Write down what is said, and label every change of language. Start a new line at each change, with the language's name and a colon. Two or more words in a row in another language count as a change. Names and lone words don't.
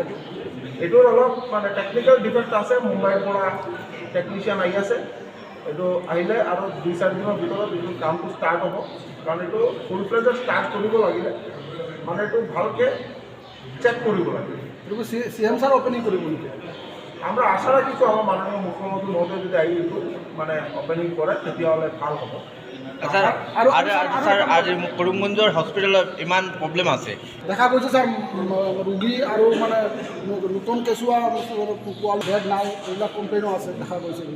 Assamese: এইটোৰ অলপ মানে
English: technical defect
Assamese: আছে, মুম্বাইৰ পৰা টেকনিচিয়ান আহি আছে। এইটো আহিলে আৰু 2-4 দিনৰ ভিতৰত এইটো কামটো ষ্টাৰ্ট হ'ব। কাৰণ এইটো
English: full fledged start
Assamese: কৰিব লাগিলে মানে এইটো ভালকৈ চেক কৰিব লাগে। এইটো
English: CM sir opening
Assamese: কৰিব নেকি? আমরা আশা রাখিছোঁ আমার মাননীয় মুখ্যমন্ত্রী মহোদয় যদি আহি এইটো মানে ওপেনিং কৰে তেতিয়াহ'লে ভাল হ'ব। স্যার আজ করিমগঞ্জৰ হস্পিটেলত ইমান প্ৰব্লেম আছে, দেখা গৈছে স্যার ৰোগী আৰু মানে নতুন কেঁচুৱা পোৱাল বেড নাই, এইবিলাক কমপ্লেইনো আছে, দেখা গৈছে এইবিলাক।